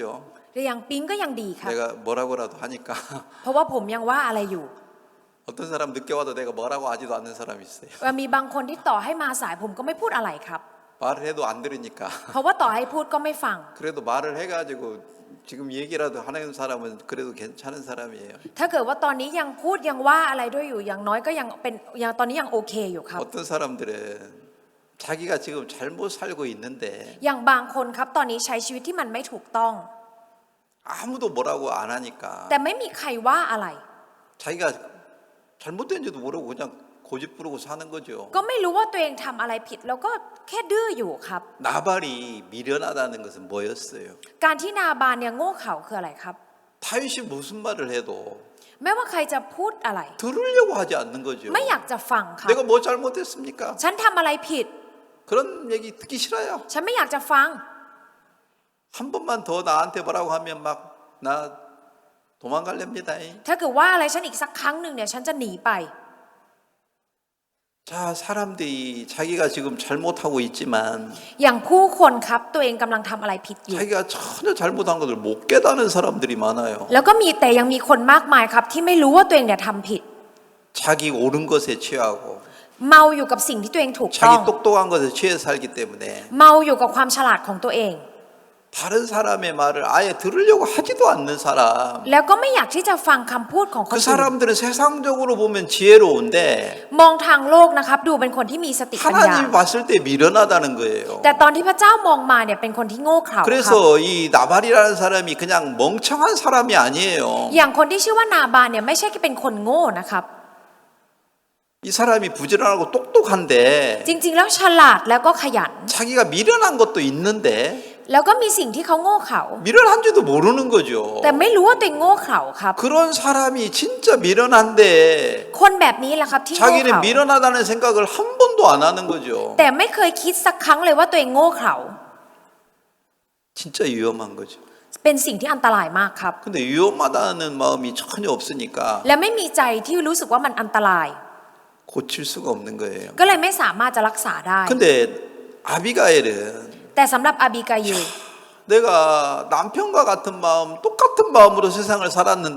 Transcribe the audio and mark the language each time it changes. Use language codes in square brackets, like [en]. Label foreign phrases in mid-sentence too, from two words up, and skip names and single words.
[th] แต่อย่างปิ๊งก็ยังดีครับ [ko] 내가 뭐라고라도 하니까 [th] เพราะว่าผมยังว่าอะไรอยู่ [ko] 어떤 사람 늦게 와도 내가 뭐라고 하지도 않는 사람이 있어요. [th] ว่ามีบางคนที่ต่อให้มาสายผมก็ไม่พูดอะไรครับ [ko] 말을 해도 안 들으니까. [th] เพราะว่าต่อให้พูดก็ไม่ฟัง [ko] 그래도 말을 해가지고 지금 얘기라도 하는 사람은 그래도 괜찮은 사람이에요. [th] ถ้าเกิดว่าตอนนี้ยังพูดยังว่าอะไรด้วยอยู่อย่างน้อยก็ยังเป็นยังตอนนี้ยังโอเคอยู่ครับ [ko] 어떤 사람들은 자기가 지금 잘못 살고 있는데 [th] อย่างบางคนครับตอนนี้ใช้ชีวิตที่มันไม่ถูกต้อง [ko] 아무도 뭐라고 안 하니까 [th] แต่ไม่มีใครว่าอะไร [ko] 자기가 잘못된지도 모르고 그냥 고집 부르고 사는 거죠. [th] ก็ไม่รู้ว่าตัวเองทำอะไรผิดแล้วก็แค่ดื้ออยู่ครับ [ko] 나발이 미련하다는 것은 뭐였어요? [th] การที่นาบานเนี่ยโง่เขลาคืออะไรครับ [ko] 다윗이 무슨 말을 해도 [th] ไม่ว่าใครจะพูดอะไร [ko] 들으려고 하지 않는 거죠. [th] ไม่อยากจะฟังครับ [ko] 내가 뭐 잘못했습니까? [th] ฉันทำอะไรผิด [ko] 그런 얘기 듣기 싫어요. [th] ฉันไม่อยากจะฟัง [ko] 한 번만 더 나한테 뭐라고 하면 막 나 도망갈랍니다. [th] ถ้าเกิดว่าอะไรฉันอีกสักครั้งหนึ่งเนี่ยฉันจะหนีไป [ko] 자, 사람들이 자기가 지금 잘못하고 있지만 [th] อย่างผู้คนครับตัวเองกำลังทำอะไรผิดอยู่ [ko] 자기가 전혀 잘못한 것을 못 깨닫는 사람들이 많아요. [th] แล้วก็มีแต่ยังมีคนมากมายครับที่ไม่รู้ว่าตัวเองเนี่ยทำผิด [ko] 자기 옳은 것에 취하고 [th] เมาอยู่กับสิ่งที่ตัวเองถูกต้อง [ko] 자기 똑똑한 것에 취해 살기 때문에 [th] เมาอยู่กับความฉลาดของตัวเอง [ko] 다른 사람의 말을 아예 들으려고 하지도 않는 사람. [th] แล้วก็ไม่อยากที่จะฟังคำพูดของคน [ko] 그 [th] อื่น [ko] 사람들은 세상적으로 보면 지혜로운데 [th] มองทางโลกนะครับดูเป็นคนที่มีสติปัญญา [ko] 하나님이 봤을 때 미련하다는 거예요. [th] แต่ตอนที่พระเจ้ามองมาเนี่ยเป็นคนที่โง่เขลาครับ [ko] 그래서 이 나발이라는 사람이 그냥 멍청한 사람이 아니에요. [th] อย่างคนที่ชื่อว่านาบานเนี่ยไม่ใช่แค่เป็นคนโง่นะครับ [ko] 이 사람이 부지런하고 똑똑한데 [th] จริงๆแล้วฉลาดแล้วก็ขยัน [ko] 자기가 미련한 것도 있는데 [th] แล้วก็มีสิ่งที่เขาโง่เขลา [ko] 미련한지도 모르는 거죠. [th] แต่ไม่รู้ว่าตัวเองโง่เขลาครับ [ko] 그런 사람이 진짜 미련한데 [th] คนแบบนี้แหละครับที่โง่เข [ko] 자기는 [th] ลา [ko] 미련하다는 생각을 한 번도 안 하는 거죠. [th] แต่ไม่เคยคิดสักครั้งเลยว่าตัวเองโง่เขลา [ko] 진짜 위험한 거죠. [th] เป็นสิ่งที่อันตรายมากครับ [ko] 근데 위험하다는 마음이 전혀 없으니까 [th] และไม่มีใจที่รู้สึกว่ามันอันตราย [ko] 고칠 수가 없는 거예요. [th] ก็เลยไม่สามารถจะรักษาได้ [ko] 근데 아비가일은 [th] แต่สำหรับอาบิกายิล [ko] 내가 남편과 같은 마음, 똑같은 마음으로 세상을 살았는데